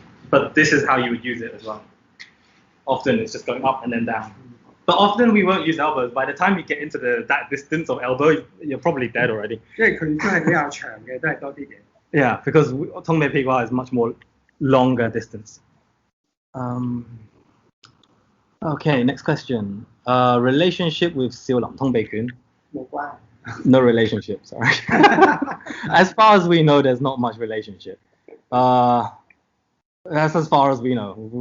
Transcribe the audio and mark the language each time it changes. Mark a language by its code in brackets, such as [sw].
[en] But this is how you would use it as well. Often it's just going up and then down. But often we won't use elbows. By the time you get into that distance of elbow, you're probably dead already. [yue] 因為佢都係比較長嘅，都係多啲嘅。 [en] Yeah, because Tongbei Pigua is much more longer distance. Okay, next question. Relationship with Siu Lam Tongbei Kun? [yue] 冇關。 [en] No relationship, sorry. As far as we know, there's not much relationship. That's as far as we know.